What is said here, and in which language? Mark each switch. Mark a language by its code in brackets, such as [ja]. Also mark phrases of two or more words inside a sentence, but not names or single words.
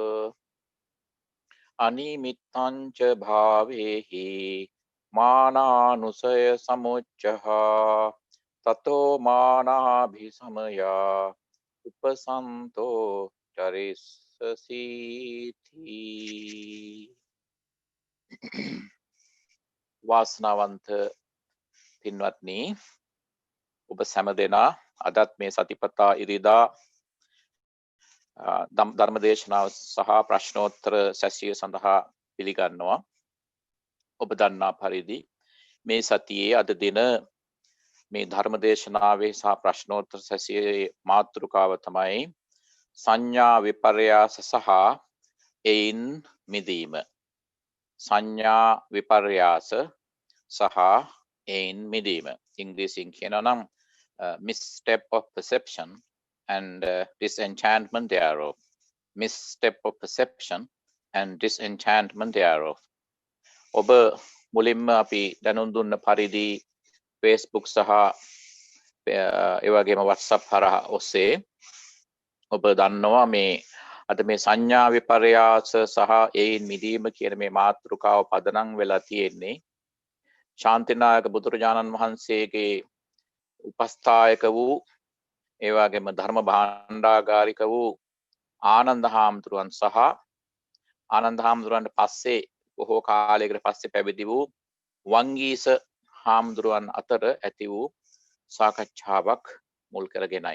[pi] අනිමිත්තංච භාවේහි මානානුසය සමුච්චහා තතෝ මානාභිසමයා උපසන්තෝ චරිස්සසීති [si] වාසනාවන්ත පින්වත්නි ඔබ සැම දෙනා අදත් මේ සතිපතා ඉරිදා ධර්ම දේශනාව සහ ප්‍රශ්නෝත්තර සැසිය සඳහා පිළිගන්නවා. ඔබ දන්නා පරිදි මේ සතියේ අද දින මේ ධර්ම දේශනාවේ සහ ප්‍රශ්නෝත්තර සැසියේ මාතෘකාව තමයි සංඥා විපර්යාස සහ එයින් මිදීම. සංඥා විපර්යාස සහ එයින් මිදීම. ඉංග්‍රීසියෙන් කියනවා නම් [en] misstep of perception and disenchantment thereof. Misstep of perception and disenchantment thereof. [si] ඔබ මුලින්ම අපි දැනුම් දුන්න පරිදි Facebook සහ ඒ වගේම WhatsApp හරහා ඔස්සේ ඔබ දන්නවා මේ අද මේ සංඥා විපර්යාස සහ එයින් මිදීම කියන මේ මාතෘකාව පදනම් වෙලා තියෙන්නේ ශාන්තිනායක බුදුරජාණන් වහන්සේගේ උපස්ථායක වූ ඒ වගේම ධර්ම භාණ්ඩාගාරික වූ ආනන්ද හාමුදුරුවන් සහ ආනන්ද හාමුදුරුවන්ට පස්සේ බොහෝ කාලයකට පස්සේ පැවිදි වූ වංගීස හාමුදුරුවන් අතර ඇති වූ සාකච්ඡාවක් මුල් කරගෙනයි.